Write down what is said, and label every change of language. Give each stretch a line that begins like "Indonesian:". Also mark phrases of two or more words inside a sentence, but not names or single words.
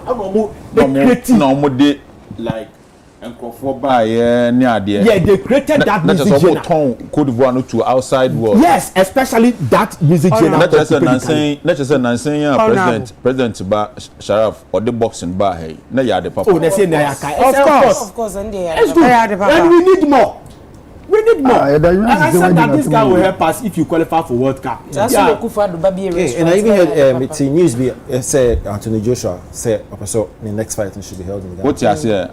English: They created like yeah, they created that music genre. Cote d'Ivoire to outside world. Yes, especially that music genre. Not just President Ba Sharaf or the boxing bar. Hey, na ya the papa. Oh, they say na of course, and they and we need more. We need more. And I said that this guy will help us if you qualify for World Cup. And I even heard it's in news said Anthony Joshua said so the next fight should be held in Ghana. What you say?